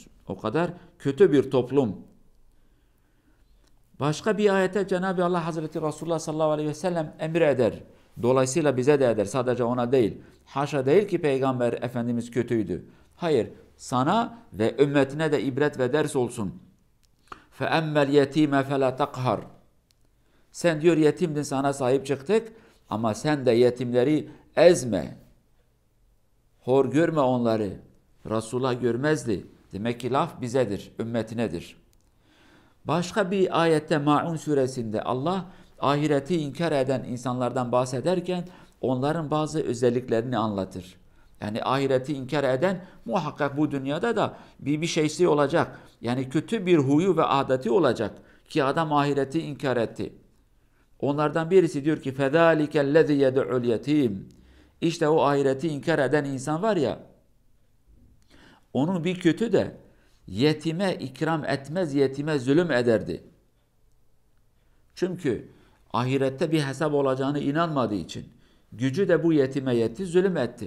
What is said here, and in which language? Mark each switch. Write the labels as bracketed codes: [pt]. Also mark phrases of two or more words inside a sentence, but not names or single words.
[tr] O kadar kötü bir toplum. Başka bir ayette Cenab-ı Allah Hazreti Resulullah [ar] صلى الله عليه وسلم [tr] emir eder. Dolayısıyla bize de eder. Sadece ona değil. Haşa değil ki Peygamber Efendimiz kötüydü. Hayır, sana ve ümmetine de ibret ve ders olsun. [ar] فَاَمَّا الْيَت۪يمَ فَلَا تَقْهَرْ. [tr] Sen diyor yetimdin, sana sahip çıktık ama sen de yetimleri ezme. Hor görme onları. Resulullah görmezdi. Demek ki laf bizedir, ümmetinedir. Başka bir ayette Maun suresinde Allah ahireti inkar eden insanlardan bahsederken onların bazı özelliklerini anlatır. Yani ahireti inkar eden muhakkak bu dünyada da bir şeysi olacak. Yani kötü bir huyu ve adeti olacak ki adam ahireti inkar etti. Onlardan birisi diyor ki [ar] فَذَٰلِكَ الَّذِي يَدُعُ الْيَتِيمِ. [tr] İşte o ahireti inkar eden insan var ya, onun bir kötü de yetime ikram etmez, yetime zulüm ederdi. Çünkü ahirette bir hesap olacağını inanmadığı için gücü de bu yetime yetti, zulüm etti.